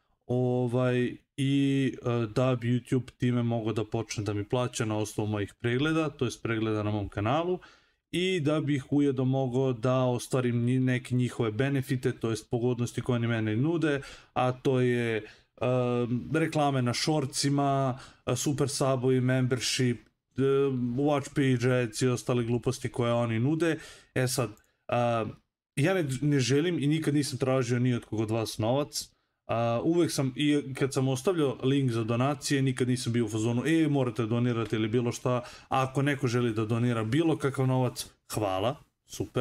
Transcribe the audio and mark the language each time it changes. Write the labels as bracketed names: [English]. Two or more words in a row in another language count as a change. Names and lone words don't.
[Serbian] i da bi YouTube time mogao da počne da mi plaća na osnovu mojih pregleda, to jest pregleda na mom kanalu, i da bih ujedno mogao da ostvarim neke njihove benefite, to jest pogodnosti koje oni mene nude, a to je reklame na shortsima, super subovi, [English] membership, watch page ads [Serbian] i ostale gluposti koje oni nude. Sad, ja ne želim i nikad nisam tražio ni od koga od vas novac. Uvek sam, i kad sam ostavljao link za donacije, nikad nisam bio u fazonu morate donirati ili bilo šta. Ako neko želi da donira bilo kakav novac, hvala, super.